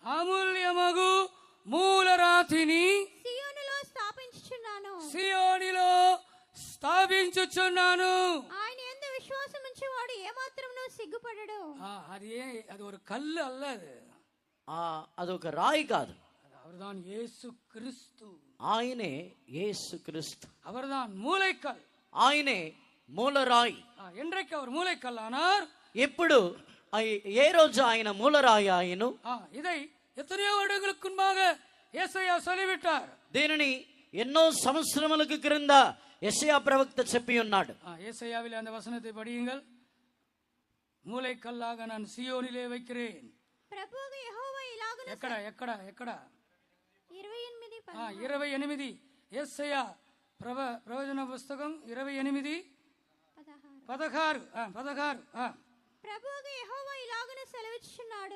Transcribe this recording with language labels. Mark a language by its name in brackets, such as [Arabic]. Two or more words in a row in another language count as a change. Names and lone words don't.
[Telugu] సియోనులో స్థాపించుచున్నాను. ఆయన యందు విశ్వాసముంచువాడు ఏమాత్రమును సిగ్గుపడడు. [Tamil] అది ஒரு కల్లు அல்ல, [Telugu] అదొక రాయి కాదు. [Tamil] அவர்தான் இயேசு கிறிஸ்து. [Telugu] ఆయనే యేసు క్రీస్తు. [Tamil] அவர்தான் மூலைக்கல். [Telugu] ఆయనే మూలరాయి. [Tamil] என்றைக்கு அவர் மூலைக்கல் ஆனார்? [Telugu] ఎప్పుడు, ఏ రోజు ఆయన మూలరాయి ఆయను? [Tamil] இதை எத்தனையோ வருடங்களுக்கு முன்பாக యేసయ్య சொல்லிவிட்டார். [Telugu] దీనిని ఎన్నో సంవత్సరములకు క్రింద యెషయా ప్రవక్త చెప్పి ఉన్నాడు. [Tamil] యేసయ్యాவிலே அந்த வசனத்தை படியுங்கள். மூலைக்கல்லாக நான் சியோனிலே வைக்கிறேன். [Telugu] ప్రభువు యెహోవా ఇలాగున ఎక్కడ 28 యేసయ్య ప్రవచన పుస్తకం 28:16. ప్రభువు యెహోవా ఇలాగున సెలవిచ్చుచున్నాడు.